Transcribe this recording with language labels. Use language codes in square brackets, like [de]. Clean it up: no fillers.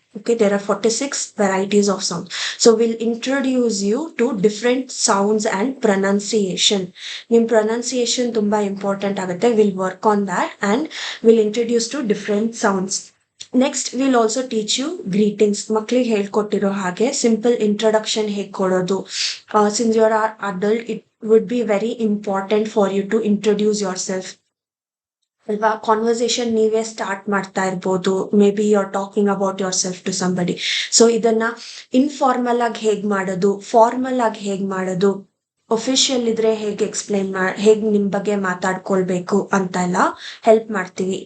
[en] Okay, there are 46 varieties of sound. So we'll introduce you to different sounds and pronunciation. [kn] Nim pronunciation ತುಂಬಾ important ಆಗುತ್ತೆ. [en] We'll work on that and we'll introduce to different sounds. Next, we'll also teach you greetings. [kn] ಮಕ್ಕಳಿಗೆ ಹೇಳ್ಕೊಟ್ಟಿರೋ ಹಾಗೆ simple introduction ಹೇಗೆ ಕೊಡೋದು. [en] Since you're an adult, it would be very important for you to introduce yourself. [kn] ಅಲ್ವಾ, conversation ನೀವೇ start ಮಾಡ್ತಾ ಇರ್ಬೋದು. [en] Maybe you are talking about yourself to somebody. [kn] So ಇದನ್ನ informal ಆಗಿ ಹೇಗ್ ಮಾಡೋದು, ಫಾರ್ಮಲ್ ಆಗಿ ಹೇಗ್ ಮಾಡೋದು, ಒಫಿಷಿಯಲ್ ಇದ್ರೆ ಹೇಗೆ ಹೇಗ್ ನಿಮ್ ಬಗ್ಗೆ ಮಾತಾಡ್ಕೊಳ್ಬೇಕು ಅಂತ ಎಲ್ಲ ಹೆಲ್ಪ್ ಮಾಡ್ತೀವಿ.